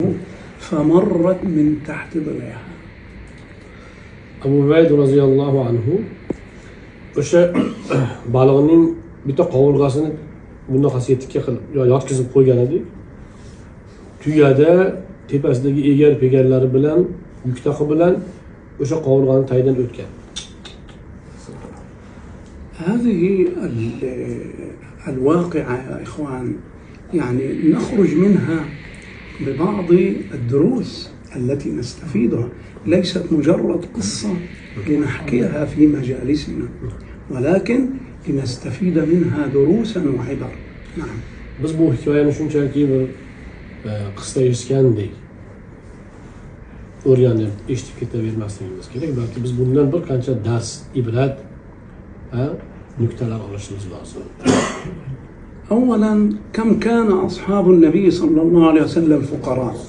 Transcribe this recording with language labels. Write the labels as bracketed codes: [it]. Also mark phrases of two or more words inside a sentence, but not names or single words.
[ar] فمرت من تحت ضلعها. [uz] Abu Ubayd [ar] رضي الله عنه [uz] o'sha balig'ning bitta qovurg'asini bunaqasi yetikka qilib yotkizib qo'ygan edi. Tuyada tepasidagi egar-pegarlari bilan, yuktaqi bilan o'sha qovurg'ani tagidan o'tgan. [ar] هذه الواقعة يا إخوان يعني نخرج منها ببعض الدروس التي نستفيدها، ليست مجرد قصة لنحكيها في مجالسنا، ولكن لنستفيد منها دروسا وعبر. نعم. [uz] Biz bu hikoyani shunchaki bir qissa eshitgandek o'rganib eshitib ketavermasligimiz kerak, balki biz bundan bir qancha dars, ibrat, nuktalar olishimiz lozim. [ar] أولا كم كان أصحاب النبي صلى الله عليه وسلم فقراء.